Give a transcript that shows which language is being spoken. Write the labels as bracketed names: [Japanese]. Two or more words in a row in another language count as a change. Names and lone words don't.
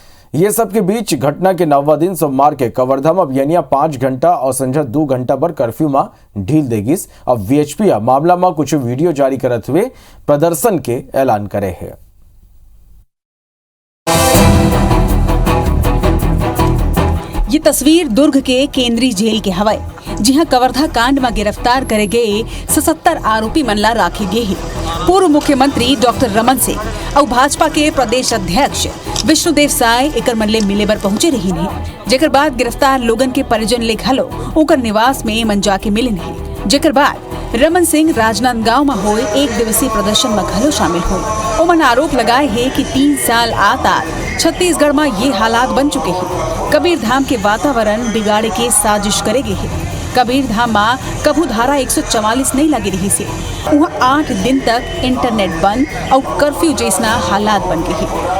[Chhattisgarhi] ये सब के बीच घटना के 9वां दिन सोमवार के कवर्धा में अभियानिया 5 घंटा और संझा 2 घंटा पर कर्फ्यू में ढील देगी। अब वीएचपी मामला में कुछ वीडियो जारी करते हुए प्रदर्शन के ऐलान करे है। ये तस्वीर दुर्ग के केंद्रीय जेल के हवाई जिहां कवर्धा कांड में गिरफ्तार करे गए 77 आरोपी मन ला राखे गए हैं। पूर्व मुख्यमंत्री डॉक्टर रमन सिंह और भाजपा के प्रदेश अध्यक्ष विष्णुदेव साय एकर मन ले मिले बर पहुंचे रही नहीं, जेकर बाद गिरफ्तार लोगन के परिजन ले घलो उनकर निवास में मन जाके मिले नहीं, जेकर बाद रमन सिंह राजनांदगांव में हुए एक दिवसीय प्रदर्शन में घलो शामिल हुए। उमन आरोप लगाए है कि 3 साल आता छत्तीसगढ़ में ये हालात बन चुके हैं। कबीर धाम के वातावरण बिगाड़े के साजिश करे गए है। कबीर धाम में कभू धारा 144 नहीं लगी रही से वहाँ 8 दिन तक इंटरनेट बंद और कर्फ्यू जैसा हालात बन गए हैं।